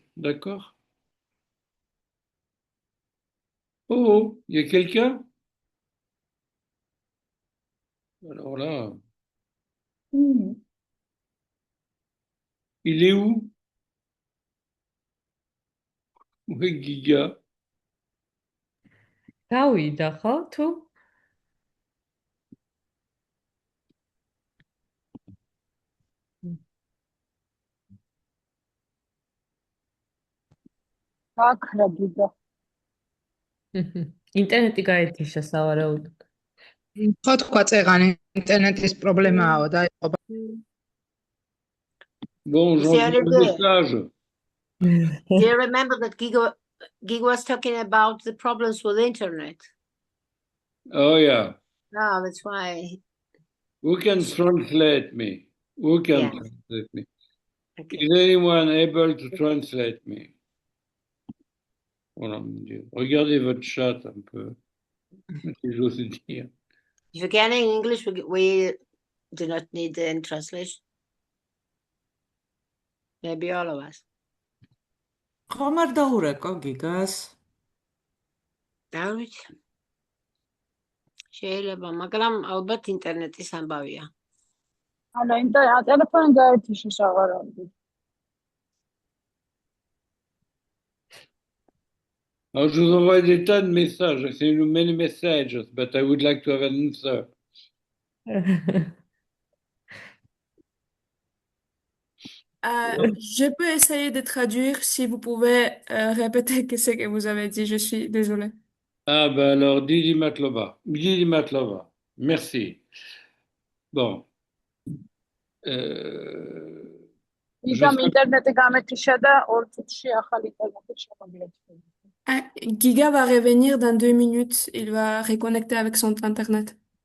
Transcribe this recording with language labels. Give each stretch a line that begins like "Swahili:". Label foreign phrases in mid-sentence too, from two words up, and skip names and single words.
French: D'accord? Oh, il y a quelqu'un? Alors là, il est où? Oui, Giga.
Georgian: გავიდა ხო თუ? აკრაგიდა. ინტერნეტი გაეთიშა სავარაუდოდ. ხო თქვა წეღან ინტერნეტის პრობლემაა და იყო.
French: Bon, j'envoie un message.
English: Do you remember that Giga was talking about the problems with the internet? Oh, yeah. No, that's why. Who can translate me? Who can Yeah. translate me? Okay. Is anyone able to translate me?
French: Voilà, mon Dieu. Regardez votre chat un peu, si j'ose dire.
English: If you can in English, we do not need the translation. Maybe all of us.
Georgian: ხომ არ დაურეკო გიგას? დავით. შეიძლება, მაგრამ ალბათ ინტერნეტის ამბავია. ანუ ტელეფონი გაეთიშა სავარაუდოდ.
French: Alors, je vous envoie des tas de messages.
English: I send you many messages, but I would like to have an answer.
French: Je peux essayer de traduire si vous pouvez répéter ce que vous avez dit. Je suis désolée. Ah, ben alors,
Georgian: დიდი მადლობა. დიდი მადლობა.
French: Merci. Bon.
Georgian: იდამ ინტერნეტი გამეთიშა და 2 წუთში ახალი ინტერნეტი შემოგვიერთდა.
French: Giga va revenir dans 2 minutes. Il va reconnecter avec son internet.